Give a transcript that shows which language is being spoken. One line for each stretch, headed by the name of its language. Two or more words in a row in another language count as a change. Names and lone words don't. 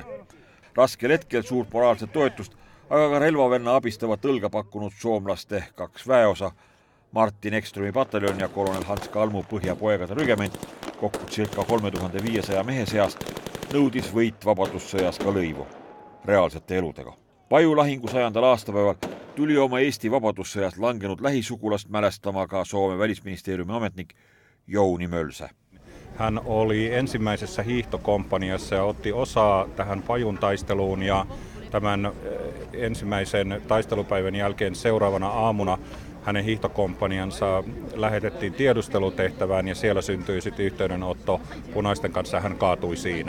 Estonian: Raskel hetkel suurt moraalset toetust, aga ka relvavenna abistavat õlga pakkunud soomlaste 2 väeosa, Martin Ekströmi pataljon ja kolonel Hans Kalmu Põhjapoegade rügement, kokku circa 3500 mehe seast, nõudis võit vabadussõjas ka lõivu, reaalsete eludega. Paju lahingu 100. aastapäeval tuli oma Eesti vabadussõjas langenud lähisugulast mälestama ka Soome välisministeeriumi ametnik Jouni Mölsä.
Finnish: Hän oli ensimmäisessä hiihtokomppaniassa ja otti osaa tähän Pajun taisteluun ja tämän ensimmäisen taistelupäivän jälkeen seuraavana aamuna hänen hiihtokomppaniansa lähetettiin tiedustelutehtävään ja siellä syntyi sitten yhteydenotto punaisten kanssa, hän kaatui siinä.